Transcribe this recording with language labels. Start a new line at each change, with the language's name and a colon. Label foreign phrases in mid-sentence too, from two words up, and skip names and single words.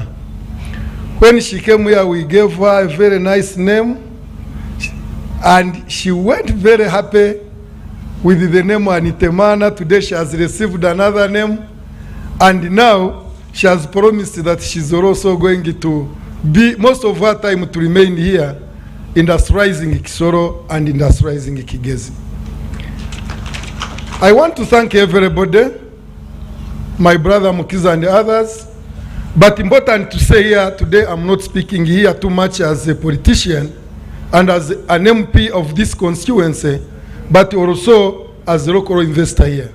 English: When she came here, we gave her a very nice name, and she went very happy with the name Anitemana. Today she has received another name, and now she has promised that she's also going to be most of her time to remain here, industrializing Kisoro and industrializing Kigezi. I want to thank everybody, my brother Mukiza and others, but important to say here today, I'm not speaking here too much as a politician and as an MP of this constituency, but also as a local investor here.